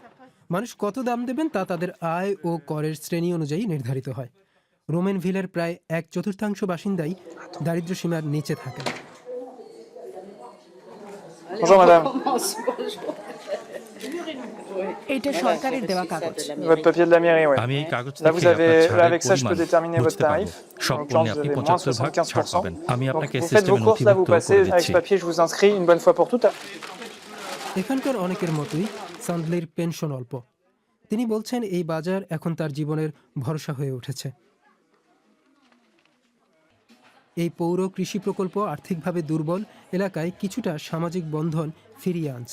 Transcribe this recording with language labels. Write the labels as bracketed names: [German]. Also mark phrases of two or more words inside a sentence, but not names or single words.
[Bangla] মানুষ কত দাম দেবেন তা তাদের আয় ও করের শ্রেণী অনুযায়ী নির্ধারিত হয়। রোমেনভিলের প্রায় 1/4 বাসিন্দাই দারিদ্র্য সীমার নিচে থাকেন। [French] Bonjour madame, [Bangla] এটা সরকারের দেওয়া কাগজ। [French] votre papier de la mairie, ouais. [Bangla] আমি এই কাগজ [French] Là, vous [Bangla] থেকে [French] avez, [Bangla] আপনার ছাড়ের [French] avec ça, je peux [Bangla] পরিমাণ [French] déterminer votre [Bangla] বুঝতে পারবো। [French] tarif. [Bangla] সব [French] En l'occurrence, [Bangla] পণ্যে [French] vous [Bangla] আপনি [French] avez moins [Bangla] 75% ছাড় [French] 75%. [Bangla] পাবেন। আমি [French] Donc, [Bangla] আপনাকে [French] vous faites vos [Bangla] সিস্টেমে [French] courses, là, vous [Bangla] নথিভুক্ত [French] passez [Bangla] করে [French] avec [Bangla] দিচ্ছি। [French] ce papier, je vous inscris une bonne fois pour toutes. [Bangla] এখানকার অনেকের মতোই সান্দলির পেনশন অল্প। তিনি বলছেন এই বাজার এখন তার জীবনের ভরসা হয়ে উঠেছে। এই পৌর কৃষি প্রকল্প আর্থিকভাবে দুর্বল এলাকায় কিছুটা সামাজিক বন্ধন ফিরিয়ে আনছে।